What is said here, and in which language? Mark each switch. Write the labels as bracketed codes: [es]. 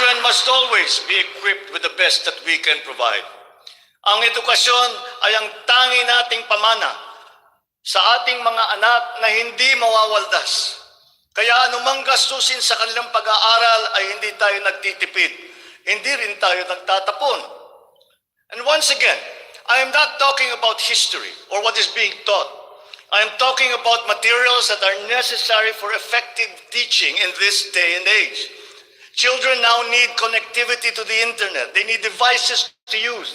[en] must always be equipped with the best that we can provide. [tl] Ang edukasyon ay ang tangi nating pamana sa ating mga anak na hindi mawawaldas. Kaya anumang gastusin sa kanilang pag-aaral ay hindi tayo nagtitipid. Hindi rin tayo nagtatapon. [en] And once again, I am not talking about history or what is being taught. I am talking about materials that are necessary for effective teaching in this day and age. Children now need connectivity to the internet. They need devices to use.